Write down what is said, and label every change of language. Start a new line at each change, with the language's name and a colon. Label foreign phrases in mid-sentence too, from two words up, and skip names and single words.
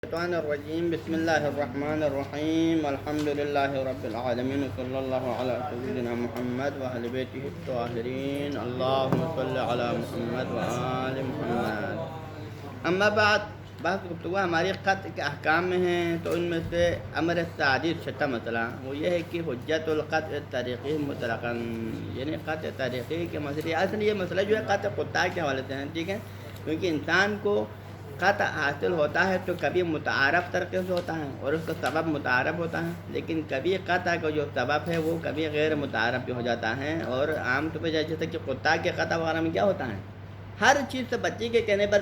Arabic: الشيطان الرجيم بسم الله الرحمن الرحيم الحمد لله رب العالمين وصلى الله على سيدنا محمد وأهل بيته الطاهرين اللهم صل على محمد وآل محمد اما بعد
Urdu: بحث گفتگو ہماری قطع کے احکام میں ہیں تو ان میں سے
Arabic: امر السادس
Urdu: چھٹا مسئلہ وہ یہ ہے کہ
Arabic: حجت القطع طریقی مطلقاً
Urdu: یعنی قطع طریقی کے مسئلے اصل یہ مسئلہ جو ہے قطع قطع کے حوالے سے ہیں ٹھیک ہے کیونکہ انسان کو قطع حاصل ہوتا ہے تو کبھی متعارف طریقے سے ہوتا ہے اور اس کا سبب متعارف ہوتا ہے لیکن کبھی قطع کا جو سبب ہے وہ کبھی غیر متعارف بھی ہو جاتا ہے اور عام طور پہ جیسے کہ قطع کے قطع وغیرہ میں کیا ہوتا ہے ہر چیز سے بچے کے کہنے پر بھی